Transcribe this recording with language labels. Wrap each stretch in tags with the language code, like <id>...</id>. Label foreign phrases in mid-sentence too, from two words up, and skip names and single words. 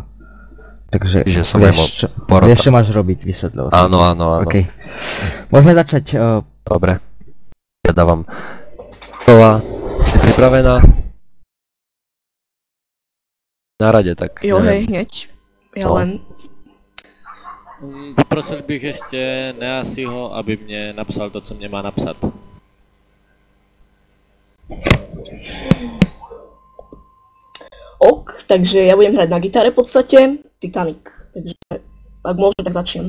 <sk>Takže vieš, čo máš robiť, vysvetlil som. Áno, áno, áno. Okay. Môžeme začať. Dobre, ja dávam. Vicková, si pripravená? Na rade, tak jo, hej, hneď. Ja len...</sk> <cs>Poprosil bych ještě Neasiho, aby mě napsal to, co mě má napsat.</cs> <sk>Ok, takže ja budem hrať na gitare v podstate, Titanic, takže ak môžem, tak začnem.</sk>